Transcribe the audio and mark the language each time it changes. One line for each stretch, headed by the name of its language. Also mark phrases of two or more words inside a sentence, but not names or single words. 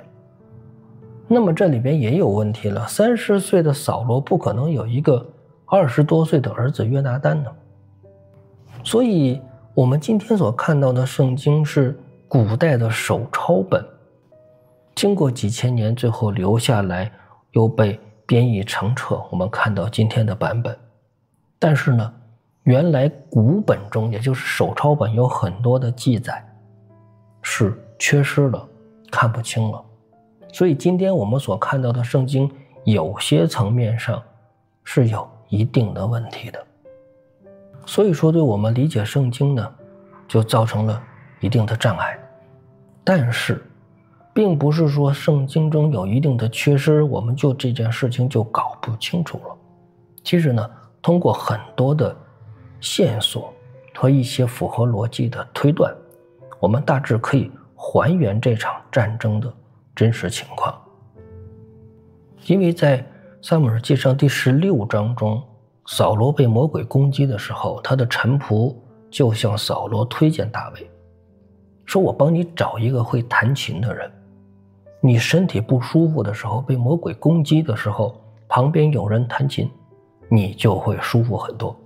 Chinese: 那麼這裡邊也有問題了，30歲的掃羅不可能有一個20多歲的兒子約拿單呢。所以我們今天所看到的聖經是古代的手抄本，經過幾千年，最後留下來，又被编譯成冊，我們看到今天的版本。但是呢，原來古本中，也就是手抄本，有很多的记載是缺失了，看不清了。所以今天我們所看到的聖經，有些層面上是有一定的問題的。所以说，对我們理解聖經呢，就造成了一定的障礙。但是并不是說聖經中有一定的缺失，我們就這件事情就搞不清楚了。其實呢，通過很多的線索和一些符合邏輯的推斷，我們大致可以還原這場戰爭的真實情況。因為在撒母耳記上第16章中，掃羅被魔鬼攻擊的時候，他的臣僕就向掃羅推薦大衛，說我幫你找一個會彈琴的人，你身體不舒服的時候，被魔鬼攻擊的時候，旁邊有人彈琴，你就會舒服很多。